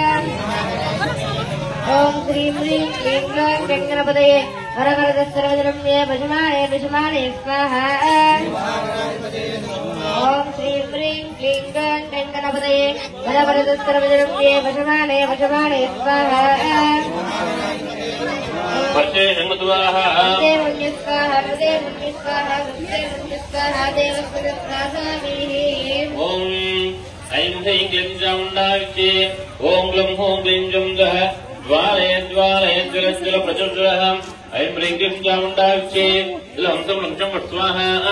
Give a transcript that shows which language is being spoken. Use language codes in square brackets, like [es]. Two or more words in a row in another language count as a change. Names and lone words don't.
[sa] ओम श्रीं ह्रीं क्लीं ग्लौं गंगणपतये वरवरद सर्वधर्म्ये विषमाणे विषमाणे स्वाहा. ओम श्रीं ह्रीं क्लीं ग्लौं गंगणपतये वरवरद सर्वधर्म्ये विषमाणे विषमाणे स्वाहा. ఓం ఐం హ్రీం క్లీం చాముండావిచ్చే ఓం గ్లం హోం క్లీం జం జః జ్వాలయ జ్వాలయ జ్వల ప్రచుర్జః ఐం హ్రీం క్లీం చాముండావిచ్చే లంసం లంసం స్వాహా.